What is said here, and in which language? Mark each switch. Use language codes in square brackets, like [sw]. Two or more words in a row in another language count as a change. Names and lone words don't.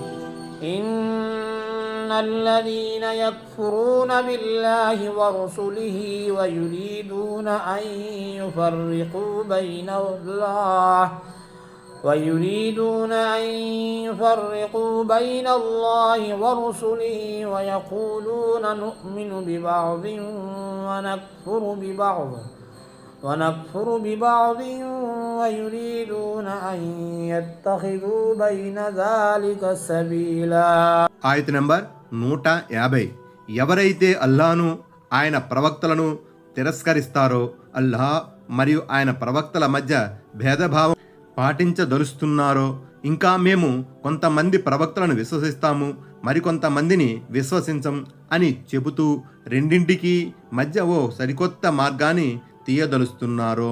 [ar] إن الذين يكفرون بالله ورسله ويريدون أن يفرقوا بين الله ورسله ويقولون نؤمن ببعض ونكفر ببعض ويريدون أن يتخذوا بين ذلك سبيلا. [te] ఆయత నంబర్ 150. ఎవరైతే అల్లాను ఆయన ప్రవక్తలను తిరస్కరిస్తారో, అల్లాహ్ మరియు ఆయన ప్రవక్తల మధ్య భేదభావం పాటించదలుస్తున్నారో, ఇంకా మేము కొంతమంది ప్రవక్తలను విశ్వసిస్తాము, మరికొంతమందిని విశ్వసించం అని చెబుతూ రెండింటికి మధ్య ఓ సరికొత్త మార్గాన్ని తీయదలుస్తున్నారో.